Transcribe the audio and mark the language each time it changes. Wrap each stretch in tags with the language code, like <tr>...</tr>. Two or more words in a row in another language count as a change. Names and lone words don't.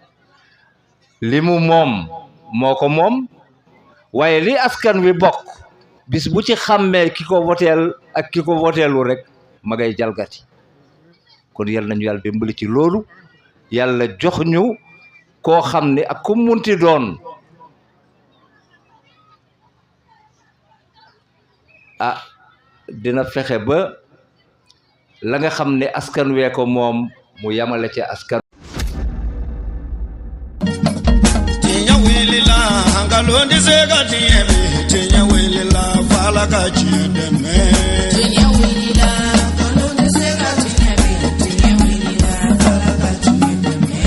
<wo>li mu moom moo ko moom waaye li askan wi bokk bis bu ci xàmmee ki ko voteel ak ki ko voteelu rek ma ngay jalgati kon yal nañu yàlla dimbali ci loolu yàlla jox ñu koo xam ne ak ku munti doon dina fexe ba la nga xam ne askan wee ko moom mu yamale ci askan</wo> <man>tinya wilila ngalondi sega tiebe tinya wilila fala ka chideme tinya wilila ngalondi sega tiebe tinya wilila fala ka chideme</man>